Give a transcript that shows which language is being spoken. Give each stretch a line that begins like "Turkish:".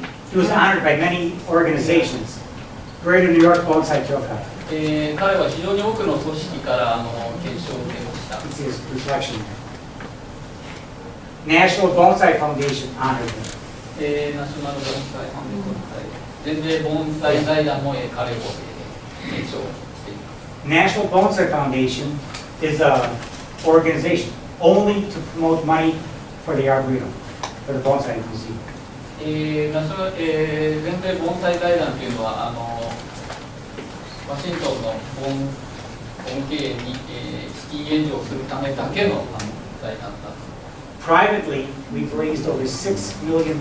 English: He was honored by many organizations. Greater New York Bonsai Kyokai.
Japanese: 彼は非常に多くの組織から検証を受けました。
English: It's his reflection. National Bonsai Foundation honored him.
Japanese: ナショナル盆栽ファンデーション全米盆栽財団も彼を検証しています。
English: National Bonsai Foundation is an organization only to promote money for the Arboretum, for the Bonsai Museum.
Japanese: 全米盆栽財団というのはワシントンの盆経営に資金援助をするためだけの財団だ。
English: Privately, we've raised over $6 million.